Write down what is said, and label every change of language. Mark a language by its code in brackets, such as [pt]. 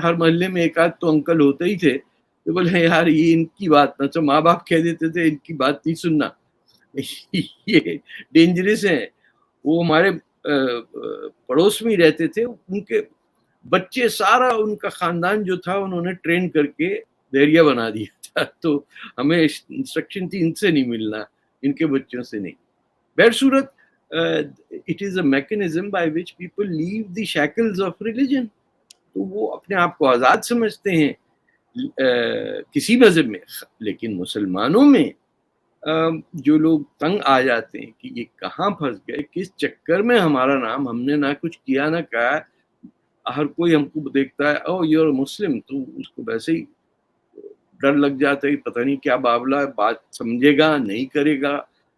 [hi] हर मोहल्ले में एक आध तो अंकल होते ही थे तो बोले यार ये इनकी बात ना, तो माँ बाप कह देते थे इनकी बात नहीं सुनना, ये डेंजरस है. वो हमारे पड़ोस में ही रहते थे, उनके बच्चे, सारा उनका खानदान जो था उन्होंने ट्रेन करके दहरिया बना दिया था. तो हमें इंस्ट्रक्शन थी इनसे नहीं मिलना, इनके बच्चों से नहीं. [en] बहरसूरत it is a mechanism by which people leave the shackles of religion. [hi] तो वो अपने आप को आज़ाद समझते हैं किसी मज़हब में. लेकिन मुसलमानों में जो लोग तंग आ जाते हैं कि ये कहाँ फंस गए, किस चक्कर में हमारा नाम, हमने ना कुछ किया ना कहा, हर कोई हमको देखता है [en] oh you are Muslim, [hi] तो उसको वैसे ही डर लग जाता है कि पता नहीं क्या बावला है, बात समझेगा नहीं करेगा.